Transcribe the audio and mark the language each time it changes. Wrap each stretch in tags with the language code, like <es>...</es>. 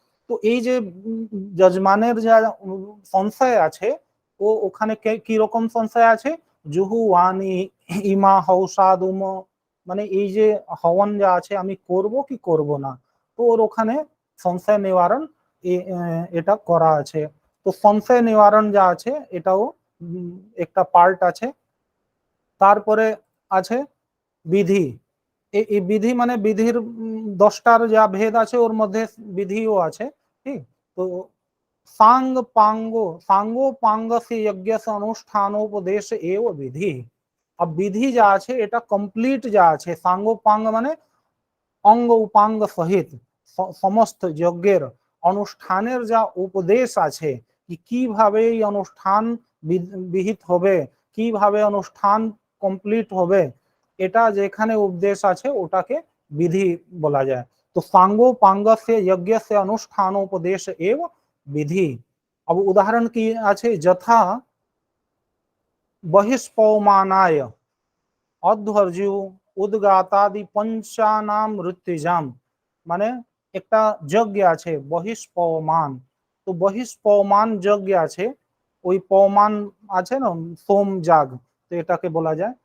<bn>তো এই যে যজমানের যা সংশয় আছে ও ওখানে কি রকম সংশয় আছে, জুহু ওয়ানি ইমা হৌসাদুম, মানে এই যে হবন যা আছে আমি করব কি করব না, তো ওর ওখানে সংশয় নিবারণ এটা করা আছে। তো সংশয় নিবারণ যা আছে এটাও একটা পার্ট আছে। তারপরে আছে বিধি, এই বিধি মানে বিধির 10টার যা ভেদ আছে ওর মধ্যে বিধিও আছে, ঠিক।</bn> <sa>তো सांग पांगो सांगो पांग से यज्ञ से अनुष्ठानोपदेश एव विधि।</sa> <bn>अब विधि যা আছে এটা কমপ্লিট যা আছে, সাঙ্গ পাঙ্গ মানে অঙ্গ উপাঙ্গ সহিত সমস্ত যজ্ঞের অনুষ্ঠানের যা উপদেশ আছে কি কিভাবে এই অনুষ্ঠান বিহিত হবে, কিভাবে অনুষ্ঠান কমপ্লিট হবে, এটা যেখানে উপদেশ আছে ওটাকে বিধি বলা যায়।</bn> <sa>তো सांगो पांग से यज्ञ से अनुष्ठानोपदेश एव विधि।</sa> <bn>अब उदाहरण की আছে</bn> <sa>যথা বহিষ্পৌমানায় অধ্বর্যু উদ্গাতাদি পঞ্চানাম ঋত্বিজাম,</sa> <bn>মানে একটা যজ্ঞ আছে বহিষ্পৌমান, তো বহিষ্পৌমান যজ্ঞ আছে, ওই পৌমান আছে না সোম যাগ, তো এটাকে বলা যায়।</bn>